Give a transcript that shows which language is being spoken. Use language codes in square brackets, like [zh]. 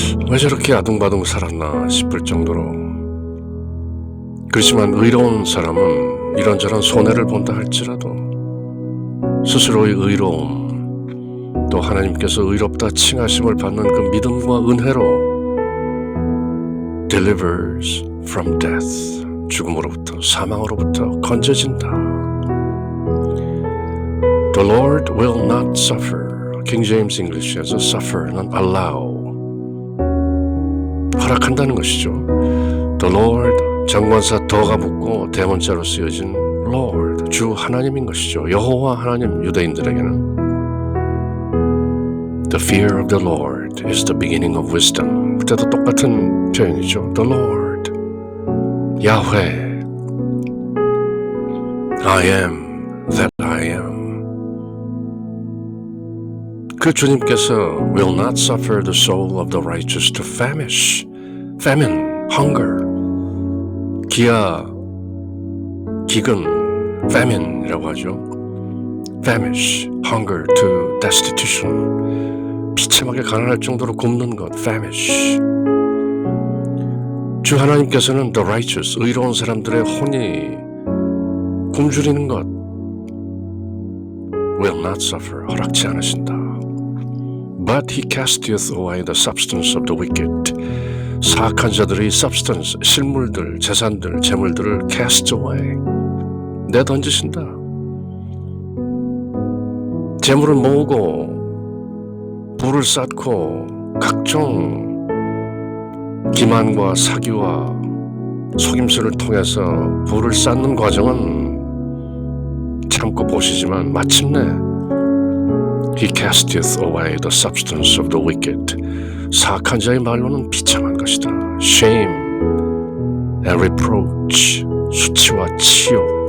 [ko] 왜 저렇게 아둥바둥 살았나 싶을 정도로. 그렇지만 의로운 사람은 이런저런 손해를 본다 할지라도 스스로의 의로움, 또 하나님께서 의롭다 칭하심을 받는 그 믿음과 은혜로 [en] delivers from death, [ko] 죽음으로부터, 사망으로부터 건져진다. [en] The Lord will not suffer. [ko] 킹 제임스 잉글리시에서 suffer는 allow, 허락한다는 것이죠. The Lord, 정관사 더가 붙고 대문자로 쓰여진 Lord, 주 하나님인 것이죠. 여호와 하나님, 유대인들에게는 [en] The fear of the Lord is the beginning of wisdom. [ko] 그때도 똑같은 표현이죠. [en] The Lord, 야훼, I am that I am. [ko] 그 주님께서 [en] will not suffer the soul of the righteous to famish, famine, hunger, [ko] 기아, 기근, [en] famine이라고 하죠. famish, hunger to destitution, [ko] 비참하게 가난할 정도로 굶는 것, [en] famish. [ko] 주 하나님께서는 [en] the righteous, [ko] 의로운 사람들의 혼이 굶주리는 것 [en] will not suffer, [ko] 허락치 않으신다. [en] But he casteth away the substance of the wicked. [ko] 사악한 자들의 substance, 실물들, 재산들, 재물들을 [en] cast away, [ko] 내던지신다. 재물을 모으고 부를 쌓고 각종 기만과 사기와 속임수를 통해서 부를 쌓는 과정은 참고 보시지만 마침내 [en] He casteth away the substance of the wicked. [ko] 사악한 자의 말로는 비참한 것이다. [en] Shame and reproach, [ko] 수치와 치욕.